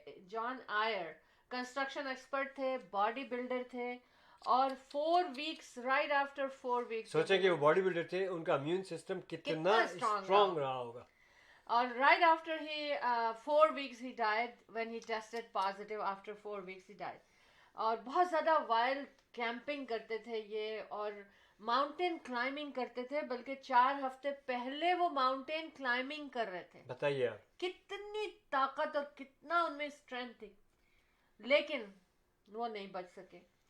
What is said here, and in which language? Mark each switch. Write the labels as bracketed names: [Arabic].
[Urdu] جان آئر construction expert تھے, body builder تھے, اور 4 weeks [English] right after 4 weeks [Urdu] سوچیں کہ وہ باڈی بلڈر تھے, ان کا امیون سسٹم کتنا اسٹرانگ رہا ہوگا, [English] اور right after ہی 4 weeks he died when he tested positive. After 4 weeks he died. [Urdu] اور بہت زیادہ وائلڈ کیمپنگ کرتے تھے یہ, اور ماؤنٹین کلائمبنگ کرتے تھے, بلکہ 4 ہفتے پہلے وہ ماؤنٹین کلائمبنگ کر رہے تھے. بتائیے کتنی طاقت اور کتنا ان میں اسٹرینتھ تھی, لیکن وہ نہیں بچ سکے.